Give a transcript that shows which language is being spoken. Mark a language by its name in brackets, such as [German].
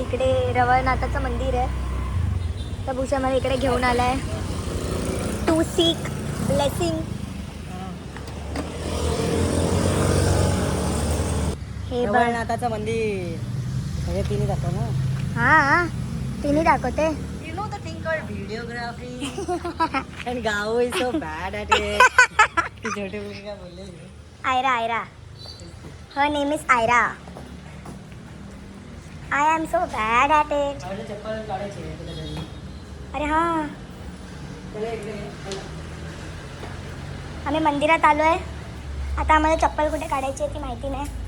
[Marathi] इकडे रवळनाथाचं मंदिर आहे. तर भूषण मला इकडे घेऊन आलाय [English] To seek blessing. [Marathi] हे बघ. रवळनाथाचं मंदिर सगळे तिन्ही दाखव ना. हा तिन्ही दाखवते. [English] You know the thing called videography and Gao is so bad at it. [Marathi] ती छोटी मुलगी काय बोललेली. [English] Aira her name is Aira. I am so bad at it. [Marathi] चप्पल काढायची आहे तुला घरी. अरे हा आम्ही मंदिरात आलो आहे. आता आम्हाला चप्पल कुठे काढायची आहे ती माहिती नाही.